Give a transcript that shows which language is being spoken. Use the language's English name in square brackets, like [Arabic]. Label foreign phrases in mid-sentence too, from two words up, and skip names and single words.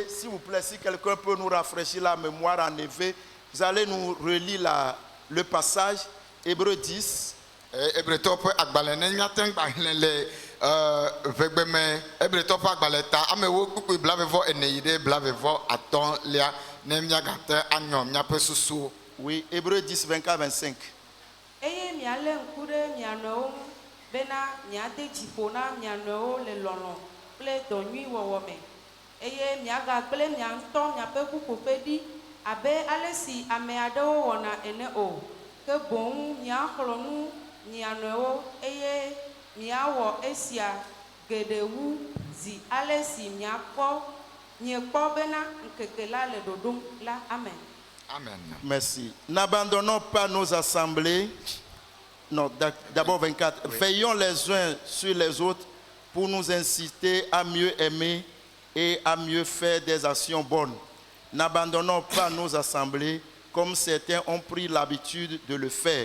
[French] S'il vous plaît, si quelqu'un peut nous rafraîchir la mémoire, en effet, vous allez nous relire le passage, Hébreux 10. Oui, Hébreux 10, 24, 25. [Ewe] Abe alesi ame aɖewo wɔna ene o ke boŋ miaxlɔ nu mianɔewo eye miawɔ esia geɖe wu zi alesi miekpɔ bena ŋkeke la le ɖoɖom la. Amen. Amen. [French] Merci. N'abandonnons pas nos assemblées. Non, d'abord 24. Veillons les uns sur les autres pour nous inciter à mieux aimer et à mieux faire des actions bonnes. N'abandonnons pas nos assemblées comme certains ont pris l'habitude de le faire.